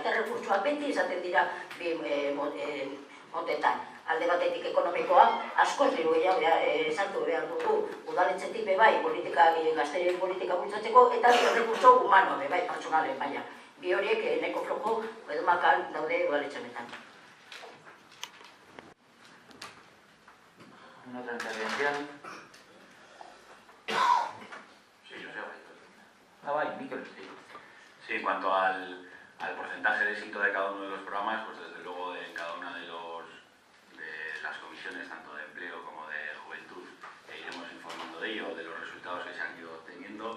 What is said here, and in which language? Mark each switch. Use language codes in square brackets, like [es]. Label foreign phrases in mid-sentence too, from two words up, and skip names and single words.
[eu] Eta errekurtsoa beti izaten dira motetan. Alde batetik ekonomikoa, askoz diru gehiago sartu behar dugu udaletxetik bebai gazteriaren politika bultzatzeko eta errekurtso humanoa bebai pertsonalen baina. Bi horiek neko flojo edo makal daude udaletxemetan. [es] Una otra intervención. Sí, yo sé. [eu] Bai, Miquel. [es] Sí, en cuanto al porcentaje de éxito de cada uno de los programas, pues desde luego en cada una de las comisiones, tanto de empleo como de juventud, iremos informando de ello, de los resultados que se han ido obteniendo.